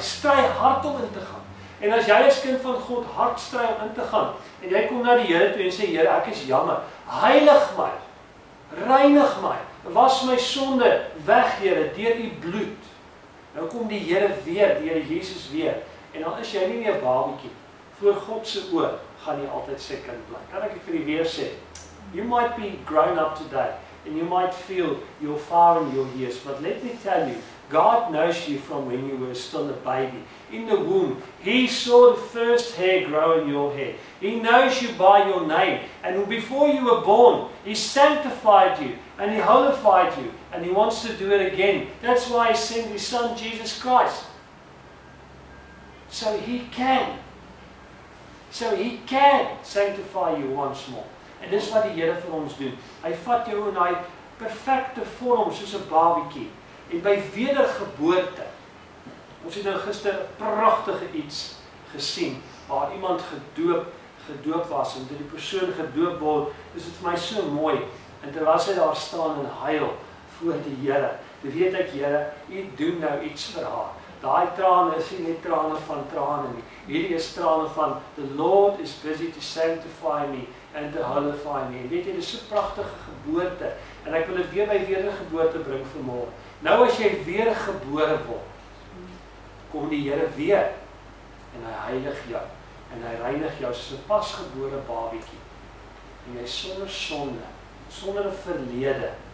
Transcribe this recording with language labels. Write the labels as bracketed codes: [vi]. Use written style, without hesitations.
[af] Stry hard om in te gaan. En as jy as kind van God hard stry om in te gaan en jy kom na die Here toe en sê Here, ek is jammer. Heilig my. Reinig my. Was my sonde weg, Here, deur u bloed. Nou kom die Here weer, die Here Jesus weer. En dan is jy nie meer babietjie. Voor God se oë gaan jy altyd sy kind bly. Kan ek vir u weer sê? [en] You might be grown up today and you might feel you're far in your years, but let me tell you, God knows you from when you were still a baby. In the womb, He saw the first hair grow in your head. He knows you by your name. And before you were born, He sanctified you and He holified you. And He wants to do it again. That's why He sent His Son, Jesus Christ. So He can sanctify you once more. [af] En dis wat die Here vir ons doen. Hy vat jou in hy perfekte vorm soos 'n babietjie. En by wedergeboorte, ons het nou gister 'n pragtige iets gesien, waar iemand gedoop was, en toe die persoon gedoop word, is dit vir my so mooi, en terwyl sy daar staan en huil voor die Here, toe weet ek, Here, U doen nou iets vir haar. Daai trane is nie net trane van trane nie, hierdie is trane van, [en] the Lord is busy to sanctify me, and to holify me. [af] En weet jy, dit is so 'n pragtige geboorte, en ek wil dit weer by wedergeboorte bring vanmôre. Nou as jy weer gebore word, kom die Here weer en hy heilig jou en hy reinig jou soos 'n pasgebore babietjie. En jy sonder sonde, sonder 'n verlede.